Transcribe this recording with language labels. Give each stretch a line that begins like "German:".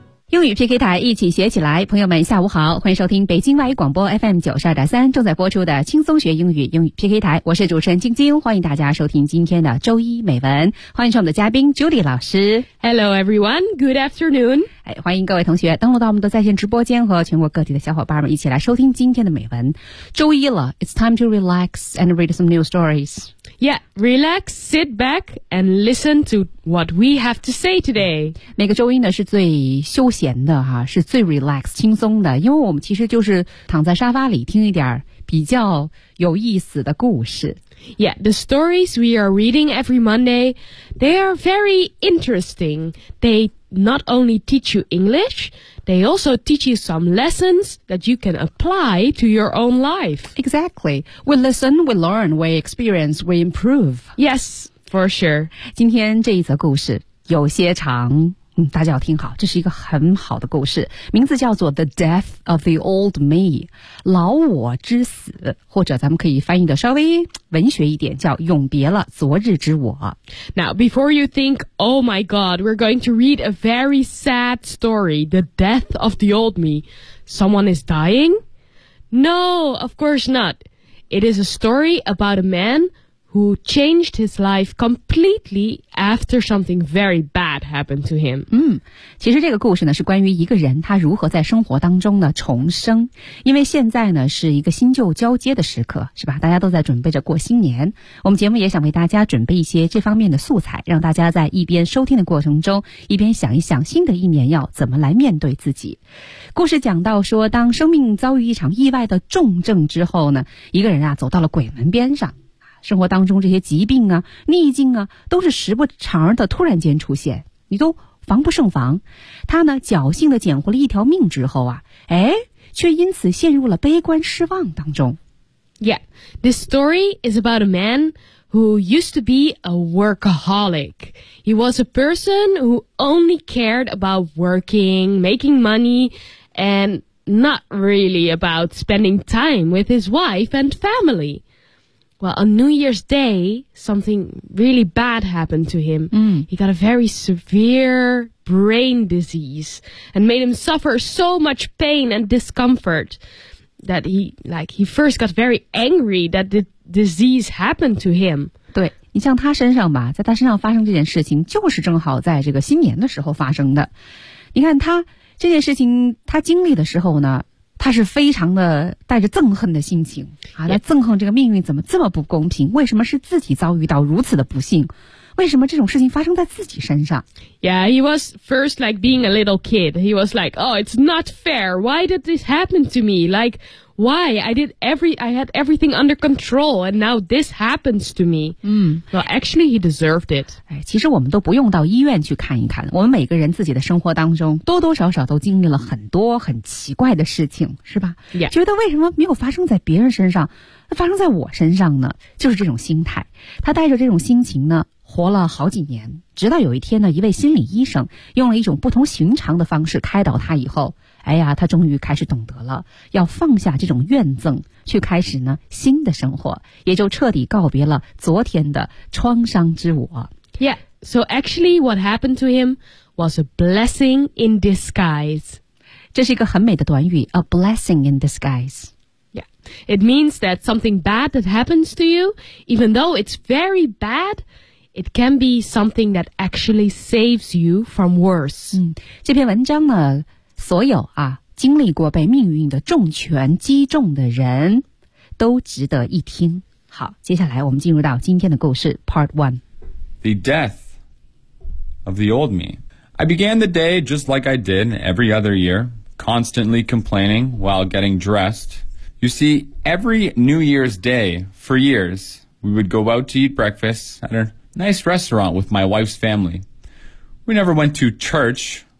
Chinese: 英语 PK 台一起学起来，朋友们下午好，欢迎收听北京外语广播 FM 92.3 正在播出的轻松学英语，英语 PK 台，我是主持人晶晶，欢迎大家收听今天的周一美文，欢迎上我们的嘉宾 Judy 老师。
English: Hello everyone, good afternoon、
Chinese: 哎、欢迎各位同学登录到我们的在线直播间，和全国各地的小伙伴们一起来收听今天的美文。周一了，
English: It's time to relax and read some new stories. Yeah, relax, sit back and listen to what we have to say today.
Chinese: 每个周一呢是最休息闲的哈、啊，是最 relax 轻松的，因为我们其实就是躺在沙发里听一点比较有意思的故事。
English: Yeah, the stories we are reading every Monday, they are very interesting. They not only teach you English, they also teach you some lessons that you can apply to your own life. Exactly. We listen, we learn, we experience, we improve. Yes, for sure.
Chinese: 今天这一则故事有些长。嗯、大家要听好，这是一个很好的故事，名字叫做 The Death of the Old Me， 老我之死，或者咱们可以翻译的稍微文学一点，叫永别了昨日之我。
English: Now before you think, oh my god, we're going to read a very sad story, The Death of the Old Me, someone is dying? No, of course not. It is a story about a manwho changed his life completely after something very bad happened to him.
Chinese: 嗯，其实这个故事呢是关于一个人他如何在生活当中呢重生，因为现在呢是一个新旧交接的时刻，是吧？大家都在准备着过新年，我们节目也想为大家准备一些这方面的素材，让大家在一边收听的过程中一边想一想新的一年要怎么来面对自己。故事讲到说，当生命遭遇一场意外的重症之后呢，一个人啊走到了鬼门边上，生活当中这些疾病啊逆境啊都是时不常的突然间出现，你都防不胜防。他呢侥幸地捡回了一条命之后啊，哎，却因此陷入了悲观失望当中。
English: Yeah, this story is about a man who used to be a workaholic. He was a person who only cared about working, making money, and not really about spending time with his wife and family. Well, on New Year's Day, something really bad happened to him.、 Mm. He got a very severe brain disease and made him suffer so much pain and discomfort that he first got very angry that the disease happened to him.
Chinese: 对，你像他身上吧，在他身上发生这件事情就是正好在这个新年的时候发生的。你看他这件事情他经历的时候呢，他是非常的带着憎恨的心情啊，来憎恨这个命运怎么这么不公平，为什么是自己遭遇到如此的不幸，为什么这种事情发生在自己身上。
English: Yeah, he was first like being a little kid. He was like, oh, it's not fair. Why did this happen to me? Like, why? I had everything under control and now this happens to me. Well, actually, he deserved it.
Chinese: 哎，其实我们都不用到医院去看一看，我们每个人自己的生活当中多多少少都经历了很多很奇怪的事情，是吧？
English: Yeah.
Chinese: 觉得为什么没有发生在别人身上，发生在我身上呢？就是这种心态。他带着这种心情呢活了好几年，直到有一天呢，一位心理医生用了一种不同寻常的方式开导他以后，哎呀，他终于开始懂得了要放下这种怨憎，去开始呢新的生活，也就彻底告别了昨天的创伤之我。
English: Yeah, so actually what happened to him was a blessing in disguise.
Chinese: 这是一个很美的短语， a blessing in disguise.
English: Yeah, it means that something bad that happens to you, even though it's very badIt can be something that actually saves you from worse.、
Chinese: 嗯、这篇文章呢，所有啊经历过被命运的重拳击中的人都值得一听。好，接下来我们进入到今天的故事 Part 1.
English: The death of the old me. I began the day just like I did every other year, constantly complaining while getting dressed. You see, every New Year's Day for years, we would go out to eat breakfast at a nice restaurant with my wife's family. We never went to church,